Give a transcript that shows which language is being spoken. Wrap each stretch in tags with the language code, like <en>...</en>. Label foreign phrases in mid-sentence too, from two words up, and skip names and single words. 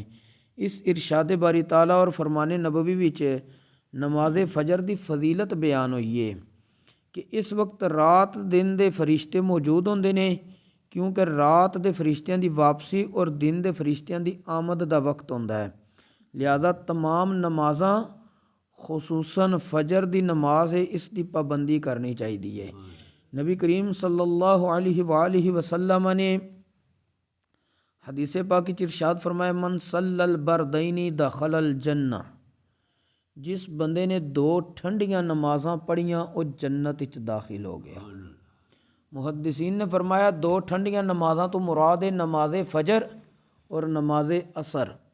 <pa>اس ارشاد باری تعالیٰ تے فرمان نبوی وچ نماز فجر دی فضیلت بیان ہوئی ہے کہ اس وقت رات دن دے فرشتے موجود ہوندے نے، کیونکہ رات دے فرشتیاں دی واپسی تے دن دے فرشتیاں دی آمد دا وقت ہوندا ہے. لہٰذا تمام نمازاں خصوصاً فجر دی نماز ہے، اس دی پابندی کرنی چاہیدی ہے. نبی کریم</pa> <ar>صلى الله عليه وسلم</ar> <pa>نے حدیث پاک میں ارشاد فرمایا,</pa> <ar>من صلى البردين دخل الجنة,</ar> <pa>جس بندے نے دو ٹھنڈیاں نمازاں پڑھیاں او جنت وچ داخل ہو گیا. محدثین نے فرمایا دو ٹھنڈیاں نمازاں تو مراد ہے نماز فجر تے نماز عصر.</pa>